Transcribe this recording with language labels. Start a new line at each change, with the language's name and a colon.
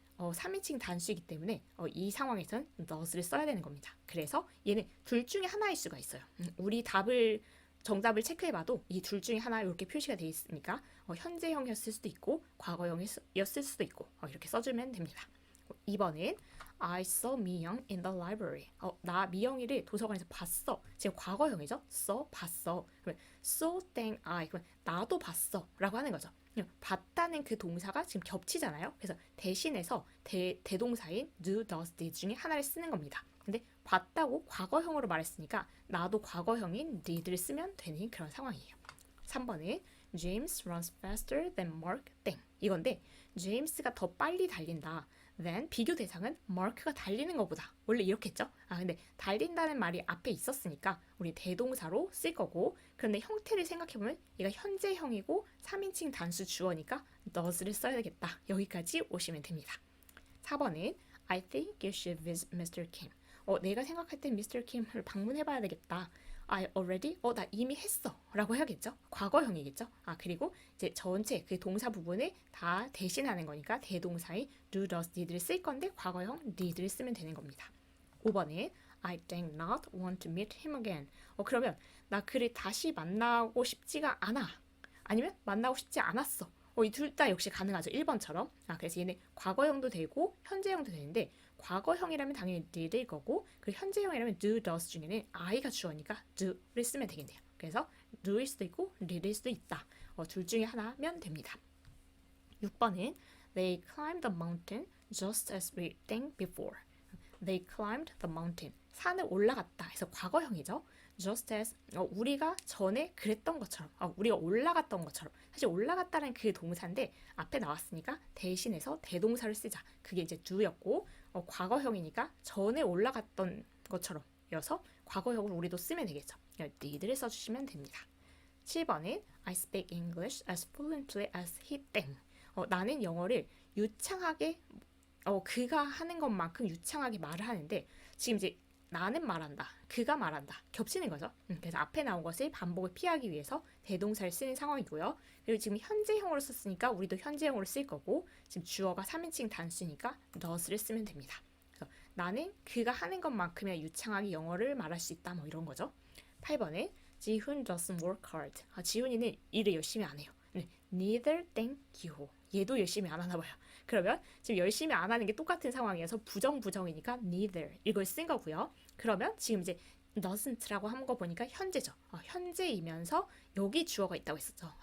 Korean: 3인칭 단수이기 때문에 이 상황에서는 not를 써야 되는 겁니다. 그래서 얘는 둘 중에 하나일 수가 있어요. 우리 정답을 체크해봐도 이 둘 중에 하나 이렇게 표시가 되어 있으니까 현재형이었을 수도 있고 과거형이었을 수도 있고 이렇게 써주면 됩니다. 2번은
English: I saw 미영 in the library.
Korean: 나 미영이를 도서관에서 봤어. 지금 과거형이죠. 봤어. 그러면 saw 땡 I. 그러면 나도 봤어 라고 하는 거죠. 봤다는 그 동사가 지금 겹치잖아요. 그래서 대신해서 대동사인 do, does, did 중에 하나를 쓰는 겁니다. 근데 봤다고 과거형으로 말했으니까 나도 과거형인 did를 쓰면 되는 그런 상황이에요. 3번은
English: James runs faster than Mark 땡.
Korean: 이건데 제임스가 더 빨리 달린다. then 비교 대상은 Mark가 달리는 것보다. 원래 이렇게 했죠? 근데 달린다는 말이 앞에 있었으니까 우리 대동사로 쓸 거고, 그런데 형태를 생각해보면 얘가 현재형이고 3인칭 단수 주어니까 does를 써야 되겠다. 여기까지 오시면 됩니다. 4번은
English: I think you should visit Mr.
Korean: Kim. 내가 생각할 땐 Mr. Kim을 방문해봐야 되겠다.
English: I already?
Korean: 나 이미 했어. 라고 해야겠죠? 과거형이겠죠? 그리고 이제 전체 그 동사 부분을 다 대신하는 거니까 대동사의 do, does, did를 쓸 건데 과거형 did를 쓰면 되는 겁니다. 5번에
English: I did not want to meet him again.
Korean: 그러면 나 그를 다시 만나고 싶지가 않아. 아니면 만나고 싶지 않았어. 이 둘 다 역시 가능하죠. 1번처럼. 그래서 얘는 과거형도 되고 현재형도 되는데 과거형이라면 당연히 did일 거고, 그리고 현재형이라면 do, does 중에는 I가 주어니까 do를 쓰면 되겠네요. 그래서 do일 수도 있고 did일 수도 있다. 둘 중에 하나면 됩니다. 6번은
English: They climbed the mountain just as we think before. They climbed the mountain.
Korean: 산을 올라갔다 해서 과거형이죠. just as 우리가 전에 그랬던 것처럼, 우리가 올라갔던 것처럼. 사실 올라갔다는 그 동사인데 앞에 나왔으니까 대신해서 대동사를 쓰자. 그게 이제 do였고 과거형이니까 전에 올라갔던 것처럼 여서 과거형을 우리도 쓰면 되겠죠. did를 써주시면 됩니다. 7번은
English: I speak English as fluently as he 땡.
Korean: 나는 영어를 유창하게 그가 하는 것만큼 유창하게 말을 하는데, 지금 이제 나는 말한다, 그가 말한다 겹치는 거죠. 그래서 앞에 나온 것을 반복을 피하기 위해서 대동사를 쓰는 상황이고요. 그리고 지금 현재형으로 썼으니까 우리도 현재형으로 쓸 거고, 지금 주어가 3인칭 단수니까 not를 쓰면 됩니다. 그래서 나는 그가 하는 것만큼이나 유창하게 영어를 말할 수 있다, 뭐 이런 거죠. 8번에
English: 지훈 doesn't work hard.
Korean: 지훈이는 일을 열심히 안 해요. neither 땡 기호. 얘도 열심히 안 하나 봐요. 그러면 지금 열심히 안 하는 게 똑같은 상황이어서 부정이니까 neither 이걸 쓴 거고요. 그러면 지금 이제 doesn't라고 한 거 보니까 현재죠. 현재이면서 여기 주어가 있다고 했었죠.